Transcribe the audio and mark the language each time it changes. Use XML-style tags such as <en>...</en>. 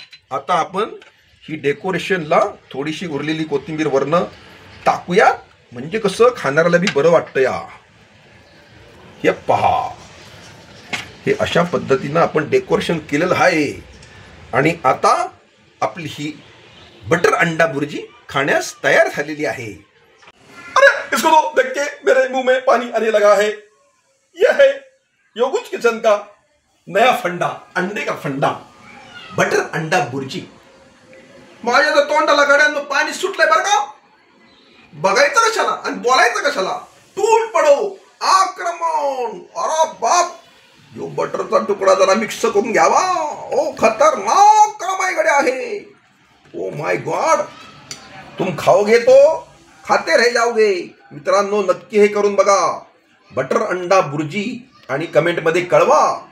<mr>आता आपण ही डेकोरेशनला थोडीशी उरलेली कोथिंबीर वरनं टाकूया, म्हणजे कसं खाणाऱ्याला बी बरं वाटतं या। हे पहा, हे अशा पद्धतीनं आपण डेकोरेशन केलेलं आहे। आणि आता आपली ही बटर अंडा भुर्जी खाण्यास तयार झालेली आहे।</mr> <hi>अरे इसको तो देख के मेरे मुंह में पानी आने लगा है। यह है योगुच किचन का नया फंडा, अंडे का फंडा, बटर अंडा भुर्जी।</hi> <mr>माझ्या तर तोंडाला गड्यांनो पाणी सुटलंय बरं का। बघायचं कशाला आणि बोलायचं कशाला,</mr> <hi>टूट पडो</hi> <mr>आक्रमण। अरे बाप, यो बटरचा तुकडा जरा मिक्स करून घ्यावा। ओ खतरनाक काम आहे गड्या आहे।</mr> <en>oh my god,</en> <hi>तुम खाओगे तो खाते रह जाओगे मित्रांनो।</hi> <mr>नक्की हे करून बघा, बटर अंडा भुर्जी, आणि कमेंट मध्ये कळवा।</mr>